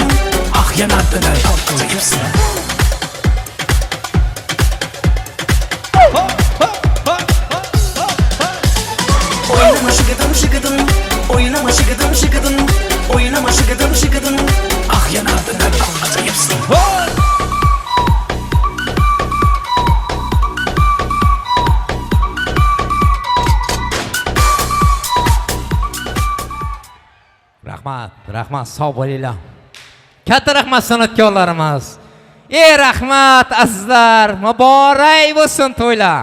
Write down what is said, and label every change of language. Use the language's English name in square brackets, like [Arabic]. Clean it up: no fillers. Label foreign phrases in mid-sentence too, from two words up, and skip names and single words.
[Turkish] Ah yanar döner acayipsin. Oynama şıkıdım şıkıdım, oynama şıkıdım şıkıdım, oynama şıkıdım şıkıdım. Ah yanar döner acayipsin. [Uzbek] Rahmat, rahmat, sağ bo'linglar. Katta rahmat san'atkorlarimiz. Ey rahmat azizlar, muborak bo'lsin to'ylar.